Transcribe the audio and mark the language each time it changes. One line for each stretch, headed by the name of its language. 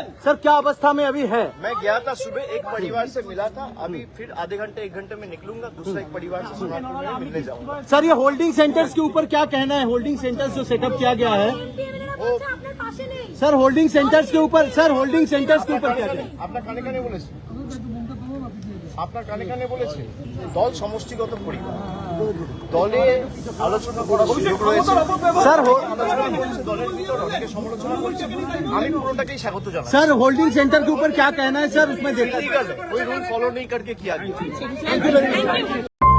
Hindi: Sir क्या अवस्था में अभी है? मैं गया था सुबह, एक परिवार से मिला था, अभी फिर आधे घंटे 1 घंटे में निकलूंगा, दूसरा एक परिवार से सोनारपुर में मिलने जाऊंगा। सर ये होल्डिंग सेंटर्स के ऊपर क्या कहना है? होल्डिंग सेंटर्स जो सेटअप किया गया है सर, होल्डिंग सेंटर्स के ऊपर क्या कहना है?
Bangla: আপনার কানে কানে বলেছে, আপনার কানে কানে বলেছে দল সমষ্টিগত পরিবার, দলে আলোচনা করার সুযোগ রয়েছে।
Hindi: सर
Bangla: আলোচনা করছে, দলের ভিতর অনেকে সমালোচনা করছে, আমি পুরোটাকেই স্বাগত জানাই।
Hindi: सर होल्डिंग सेंटर के ऊपर क्या कहना है सर? उसमें देखा कोई रूल फॉलो नहीं करके किया गया।